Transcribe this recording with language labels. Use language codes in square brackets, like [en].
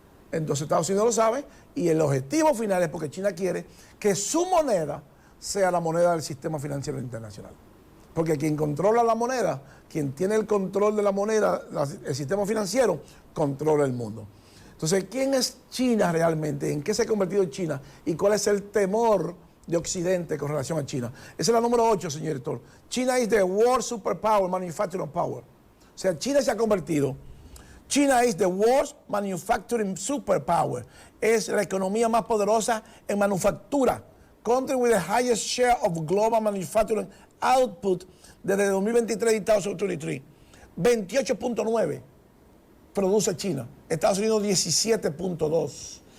[es] Entonces Estados Unidos lo sabe y el objetivo final es porque China quiere que su moneda sea la moneda del sistema financiero internacional. Porque quien controla la moneda, quien tiene el control de la moneda, el sistema financiero, controla el mundo. Entonces, ¿quién es China realmente? ¿En qué se ha convertido China? ¿Y cuál es el temor de Occidente con relación a China? Esa es la número 8, señor director. [en] China is the world superpower, manufacturing power. [es] O sea, China se ha convertido. [en] China is the world's manufacturing superpower. [es] Es la economía más poderosa en manufactura. [en] Country with the highest share of global manufacturing output [es] desde 2023 y 2023. 28.9 produce China. Estados Unidos 17.2.